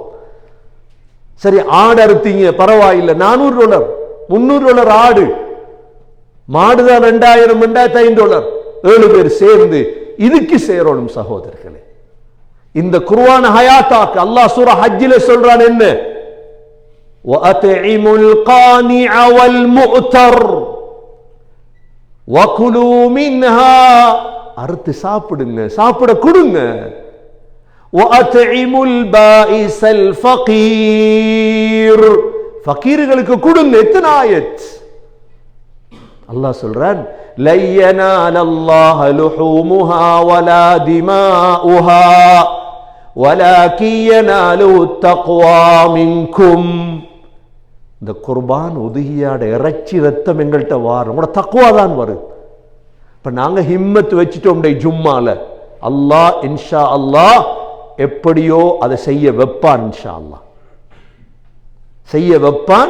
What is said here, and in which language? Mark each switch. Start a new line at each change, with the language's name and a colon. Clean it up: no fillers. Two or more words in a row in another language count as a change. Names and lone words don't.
Tamil: சரி, ஆடு அறுத்தீங்க பரவாயில்லை, $400 $300 ஆடு, மாடுதான் $2000 $2500, 7 பேர் சேர்ந்து இதுக்கு சேரணும் சகோதரர்களே. இந்த குர்ஆன் ஹயாத்தாக்கு அல்லாஹ் சூரா ஹஜ்ஜில சொல்றான் என்ன,
Arabic: وَأَطْعِمُوا الْقَانِعَ وَالْمُعْتَرَّ وَكُلُوا مِنْهَا,
Tamil: அறுத்து சாப்பிடுங்க, சாப்பிட கொடுங்க.
Arabic: وَأَطْعِمُوا الْبَائِسَ الْفَقِيرَ,
Tamil: ஃபகீர்களுக்கு கொடுங்க. எத்தனை ஆயத் அல்லாஹ் சொல்றான்,
Arabic: لَن يَنَالَ اللَّهَ لُحُومُهَا وَلَا دِمَاؤُهَا وَلَكِن يَنَالُهُ التَّقْوَى مِنكُمْ.
Tamil: இந்த குர்பான் உதுகியாட இறைச்சி ரத்தம் எங்கள்கிட்ட வாரும், உங்களோட தக்வா தான் வரும். இப்ப நாங்க ஹிம்மத் வச்சுட்டோம் ஜும்மால, அல்லாஹ்
Arabic: إن شاء الله
Tamil: எப்படியோ அதை செய்ய வைப்பான்.
Arabic: إن شاء الله
Tamil: செய்ய வைப்பான்.